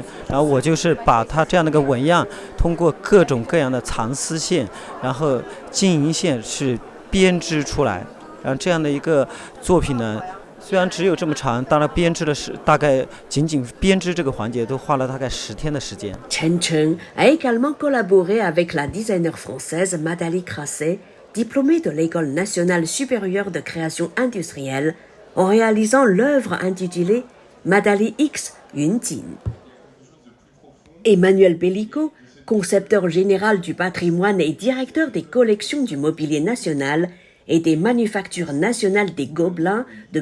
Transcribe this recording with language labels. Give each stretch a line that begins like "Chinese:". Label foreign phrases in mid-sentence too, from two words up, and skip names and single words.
Chinese: 然后我就是把它这样的一个纹样，通过各种各样的长丝线，然后金银线是编织出来。然后这样的一个作品呢。虽然只有这么长，当然编织的是大概仅编织这个环节都花了大概10天的时间。
French: Chen Cheng a également collaboré avec la designer française Madali Crasset, diplômé de l'École nationale supérieure de création industrielle, en réalisant l'œuvre intitulée Madali X Yunjin. Emmanuel Pellico, concepteur général du patrimoine et directeur des collections du mobilier national et des manufactures nationales des Gobelins, de